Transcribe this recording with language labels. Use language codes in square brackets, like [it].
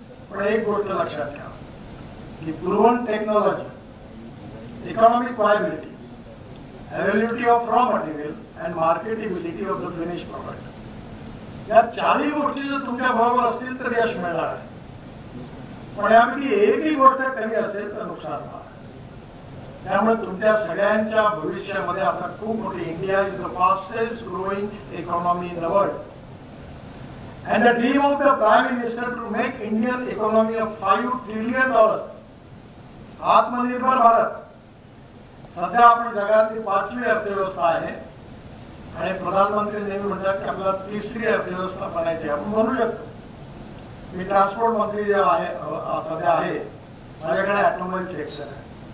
[mr] पण एक गोष्ट लक्षात घ्या की proven technology, economic व्हायबिलिटी, availability of raw material and marketability of the finish product, या 4ही गोष्टी जर तुमच्या बरोबर असतील तर यश मिळणार आहे. पण यापैकी एकही गोष्ट कमी असेल तर नुकसान होणार. त्यामुळे तुमच्या सगळ्यांच्या भविष्यामध्ये आता खूप मोठी, India is the fastest growing economy in the world. [en] And the dream of the Prime Minister to make Indian economy of $5 trillion. [mr] आत्मनिर्भर भारत. सध्या आपण जगातली 5वी अर्थव्यवस्था आहे आणि प्रधानमंत्री नेहमी म्हणतात की आपल्याला 3री अर्थव्यवस्था बनायची. आपण म्हणू शकतो. मी ट्रान्सपोर्ट मंत्री जे आहे सध्या आहे, माझ्याकडे ऑटोमोबाईल सेक्टर आहे.